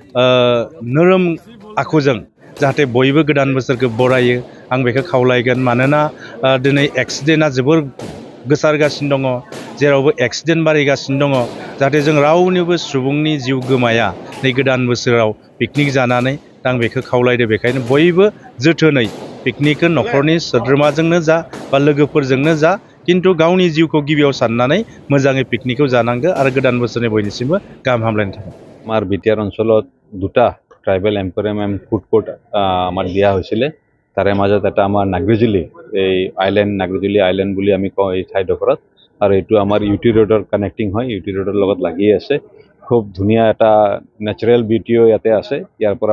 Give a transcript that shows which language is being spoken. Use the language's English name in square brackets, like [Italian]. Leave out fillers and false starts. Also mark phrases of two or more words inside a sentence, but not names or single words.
[Bodo] नोरोम आखुजों जाहाथे बयबो गोदान बोसोरखौ बरायो आं बेखौ खावलायगोन मानोना दिनै एक्सिडेन्टआ जोबोर गोसारगासिनो दङ जेरावबो एक्सिडेन्ट बारायगासिनो दङ जाहाथे जों रावनिबो सुबुंनि जिउ गोमाया नै गोदान बोसोराव पिकनिक जानानै आं बेखौ खावलायदो बेखायनो बयबो जोथोनै पिकनिकखौ न'खरनि सोद्रोमाजोंनो जा बा लोगोफोरजोंनो जा खिन्थु गावनि जिउखौ गिबियाव साननानै मोजाङै पिकनिकखौ जानांगौ आरो गोदान बोसोरनि बयनिसिमबो गाहाम हामलायनाय थाबाय। [Assamese] আমাৰ বিটিআৰ অঞ্চলত দুটা [English] tribal emporium and food court [Assamese] আমাৰ দিয়া হৈছিলে তাৰে মাজত এটা আমাৰ নাগ্ৰিজুলি এই আইলেণ্ড নাগ্ৰিজুলি আইলেণ্ড বুলি আমি কওঁ এই ঠাইডোখৰত আৰু এইটো আমাৰ ইউটি ৰোডৰ কানেক্টিং হয় ইউটি ৰোডৰ লগত লাগি আছে খুব ধুনীয়া এটা [English] natural beautyও [Assamese] ইয়াতে আছে ইয়াৰ পৰা